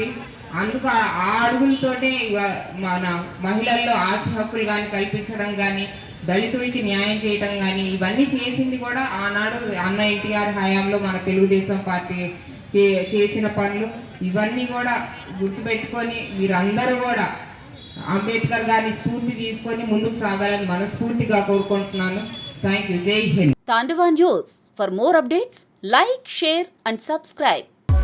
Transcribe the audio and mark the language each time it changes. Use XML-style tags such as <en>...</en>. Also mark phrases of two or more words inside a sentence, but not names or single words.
<te>అందుకు ఆ అడుగులతోనే మన మహిళల్లో ఆస్తి హక్కులు కానీ కల్పించడం కానీ, దళితులకి న్యాయం చేయడం కానీ ఇవన్నీ చేసింది కూడా ఆనాడు అన్న ఎన్టీఆర్ హయాంలో మన తెలుగుదేశం పార్టీ చేసిన పనులు. ఇవన్నీ కూడా గుర్తుపెట్టుకొని మీరందరూ కూడా అంబేద్కర్ గారిని స్ఫూర్తి తీసుకొని ముందుకు సాగాలని మనస్ఫూర్తిగా కోరుకుంటున్నాను.</te> <en>thank you.</en> <hi>जय हिंद.</hi> <en>Tandava News. For more updates, like, share and subscribe.</en>